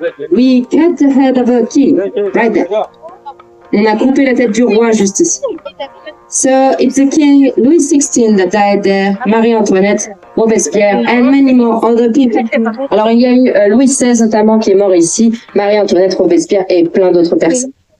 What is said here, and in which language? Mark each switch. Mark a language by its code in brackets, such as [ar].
[en] We cut the head of a king, right there. [fr] On a coupé la tête du roi juste ici. [en] So it's the king Louis XVI that died there, Marie-Antoinette, Robespierre, and many more other people. [fr] Alors il y a eu Louis XVI notamment qui est mort ici, Marie-Antoinette, Robespierre et plein d'autres personnes.